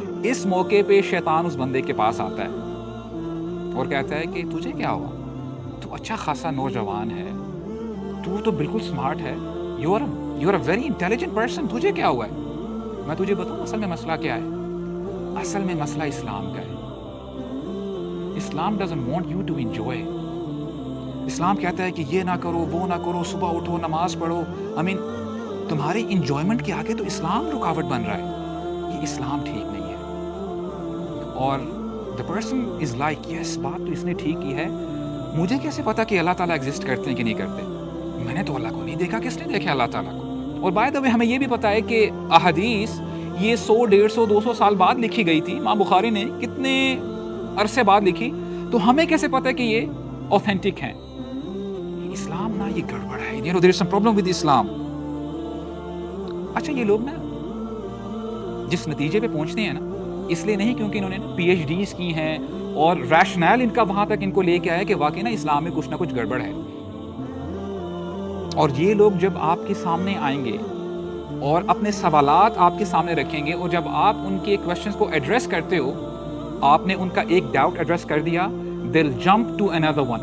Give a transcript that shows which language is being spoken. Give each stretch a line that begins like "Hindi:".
Urdu: اس موقع پہ شیطان اس بندے کے پاس آتا ہے اور کہتا ہے کہ تجھے کیا ہوا, تو اچھا خاصا نوجوان ہے, تو بالکل سمارٹ ہے,
English: you are a very intelligent person,
Urdu: تجھے کیا ہوا ہے. میں تجھے بتاؤں اصل میں مسئلہ کیا ہے, اصل میں مسئلہ اسلام کا ہے.
English: اسلام doesn't want you to enjoy.
Urdu: اسلام کہتا ہے کہ یہ نہ کرو, وہ نہ کرو, صبح اٹھو, نماز پڑھو. تمہارے انجوائمنٹ کے آگے تو اسلام رکاوٹ بن رہا ہے, یہ اسلام ٹھیک نہیں ہے. اور
English: the person is like yes,
Urdu: بات تو اس نے ٹھیک کی ہے, مجھے کیسے پتا کہ اللہ تعالیٰ ایگزسٹ کرتے ہیں کہ نہیں کرتے, میں نے تو اللہ کو نہیں دیکھا, کس نے دیکھا اللہ تعالیٰ کو. اور بائی دا وے ہمیں یہ بھی پتا ہے کہ احادیث یہ 100, 150, 200 سال بعد لکھی گئی تھی, امام بخاری نے کتنے عرصے بعد لکھی, تو ہمیں کیسے پتا ہے کہ یہ اوتھینٹک ہیں. اسلام نا یہ گڑبڑ ہے,
English: there is some problem with Islam.
Urdu: اچھا یہ لوگ نا جس نتیجے پہ پہنچتے ہیں نا, اس لیے نہیں کیونکہ انہوں نے پی ایچ ڈیز کی ہیں اور ریشنل ان کا وہاں تک ان کو لے کے آیا کہ واقعی نا اسلام میں کچھ نہ کچھ گڑبڑ ہے. اور یہ لوگ جب آپ کے سامنے آئیں گے اور اپنے سوالات آپ کے سامنے رکھیں گے, اور جب آپ ان کے کویشچنس کو ایڈریس کرتے ہو, آپ نے ان کا ایک ڈاؤٹ ایڈریس کر دیا,
English: they'll jump to another one.